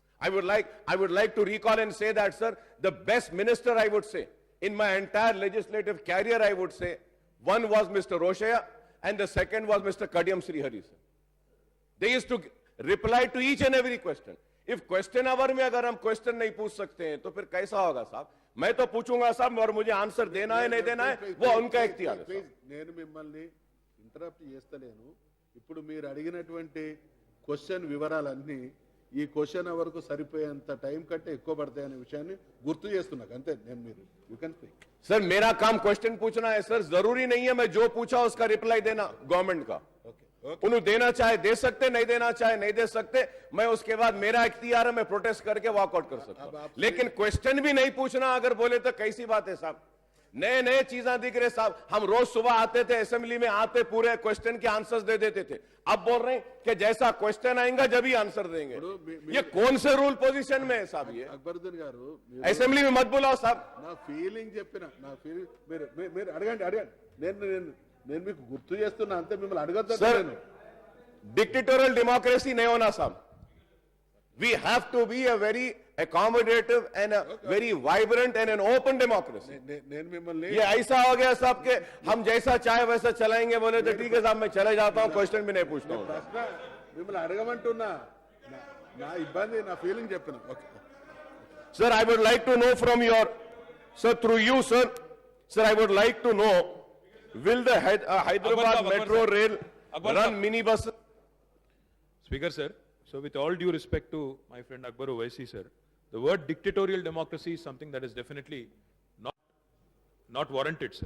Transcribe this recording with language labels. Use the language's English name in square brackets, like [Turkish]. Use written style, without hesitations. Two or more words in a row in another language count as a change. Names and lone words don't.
[English] I would like to recall and say that, sir, the best minister, I would say, in my entire legislative career, I would say, one was Mr. Roshaya, and the second was Mr. Kadiyam Srihari, sir. They used to reply to each and every question. If question hour [Hindi] में अगर हम question नहीं पूछ सकते हैं तो फिर कैसा होगा साहब? मैं तो पूछूंगा साहब और मुझे आंसर देना है नहीं देना है वो उनका इख्तियार है. [Telugu] నేను మిమ్మల్ని ఇంటరప్ట్ చేస్తలేను. ఇప్పుడు మీరు అడిగినటువంటి క్వశ్చన్ వివరాలన్నీ ఈ [English] question hour [Telugu] సరిపోయేంత టైం కంటే ఎక్కువ పడతాయనే విషయాన్ని గుర్తు చేస్తున్నాను అంతే. నేను మీరు [English] you can speak. [Hindi] सर मेरा काम क्वेश्चन पूछना है सर, जरूरी नहीं है मैं जो पूछा उसका रिप्लाई देना गवर्नमेंट का. उन्हें देना चाहे दे सकते, नहीं देना चाहे नहीं दे सकते. मैं उसके बाद मेरा इख्तियार है, मैं प्रोटेस्ट करके वॉकआउट कर सकता हूं. लेकिन क्वेश्चन भी नहीं पूछना अगर बोले तो कैसी बात है साहब? नए नए चीजें दिख रहे साहब. हम रोज सुबह आते थे असेंबली में, आते पूरे क्वेश्चन के आंसर्स दे देते थे. अब बोल रहे हैं कि जैसा क्वेश्चन आएगा जब ही आंसर देंगे. ये कौन से [English] rule position [Hindi] में है साहब? ये [Telugu] అక్బరుద్దీన్ గారు [Hindi] असेंबली में मत बुलाओ साहब. [Telugu] నా ఫీలింగ్ చెప్పిన నా ఫీలింగ్ మీరు అడగండి. నేను మీకు గుర్తు చేస్తున్నా అంతే, మిమ్మల్ని అడగద్దు. [English] Dictatorial democracy [Hindi] नहीं होना साहब. [English] We have to be a very accommodative and a very vibrant and an open democracy. [Telugu] నేను మిమ్మల్ని [Hindi] ये ऐसा हो गया साहब के हम जैसा चाहे वैसा चलाएंगे बोले तो ठीक है साहब मैं चले जाता हूँ, क्वेश्चन भी नहीं पूछता हूँ. [Telugu] ప్రశ్న మిమ్మల్ని అడగమంటున్నా. నా ఇబ్బంది నా ఫీలింగ్ చెప్పిన. ఓకే [English] Sir, I would like to know from your, sir, through you, sir, I would like to know, will the Hyderabad Metro Rail run minibus? Speaker sir, so with all due respect to my friend Akbar Owaisi sir, the word dictatorial democracy is something that is definitely not warranted sir.